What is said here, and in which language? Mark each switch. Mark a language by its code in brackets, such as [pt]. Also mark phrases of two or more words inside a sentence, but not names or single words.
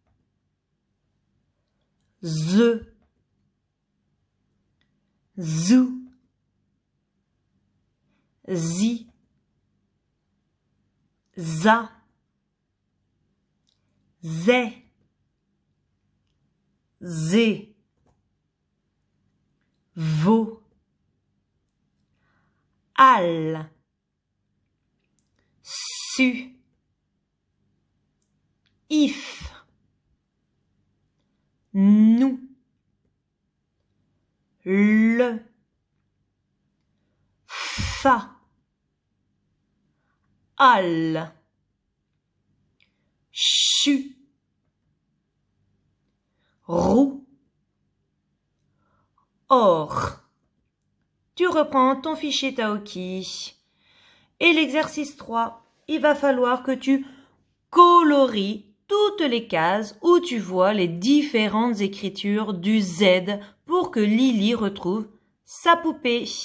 [fr] Ze, Zou, Zi, Za, Zé, Zé, Vo, Al, Su, If, Nou, Le, Fa, Al, Chu, Rou, Or. Tu reprends ton fichier Taoki. Et l'exercice 3, il va falloir que tu colories toutes les cases où tu vois les différentes écritures du Z pour que Lily retrouve sa poupée.